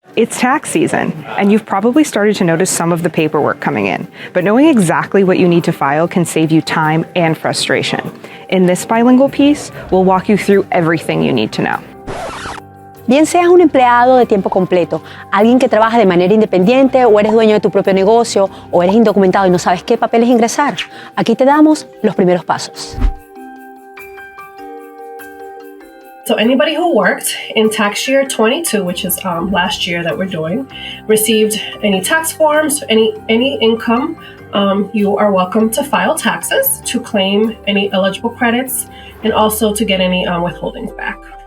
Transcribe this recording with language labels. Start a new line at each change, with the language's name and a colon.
English: It's tax season, and you've probably started to notice some of the paperwork coming in, but knowing exactly what you need to file can save you time and frustration. In this bilingual piece, we'll walk you through everything you need to know.
Spanish: Bien seas un empleado de tiempo completo, alguien que trabaja de manera independiente o eres dueño de tu propio negocio o eres indocumentado y no sabes qué papeles ingresar, aquí te damos los primeros pasos.
English: So anybody who worked in tax year 22, which is last year that we're doing, received any tax forms, any income, you are welcome to file taxes to claim any eligible credits and also to get any withholdings back.